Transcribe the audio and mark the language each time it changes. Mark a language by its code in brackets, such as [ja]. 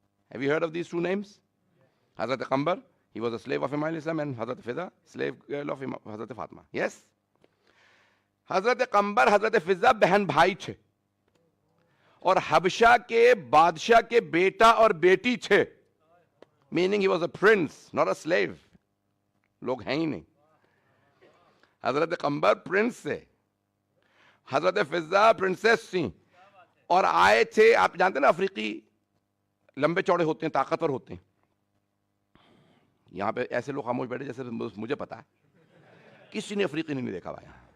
[en] Have you heard of these two names? Hazrat Qambar, he was a slave of Imam Islam, and Hazrat Fidda, slave girl of Hazrat Fatima. Yes? [ur] حضرت قمبر, حضرت فضہ بہن بھائی تھے, اور حبشہ کے بادشاہ کے بیٹا اور بیٹی تھے. [en] Meaning he was a prince, not a slave. [ur] لوگ ہیں ہی نہیں. حضرت قمبر پرنس سے, حضرت فضہ پرنسس تھیں, اور آئے تھے, آپ جانتے ہیں نا افریقی لمبے چوڑے ہوتے ہیں, طاقتور ہوتے ہیں. یہاں پہ ایسے لوگ خاموش بیٹھے جیسے مجھے پتا ہے, کسی نے افریقی نہیں دیکھا بھائی.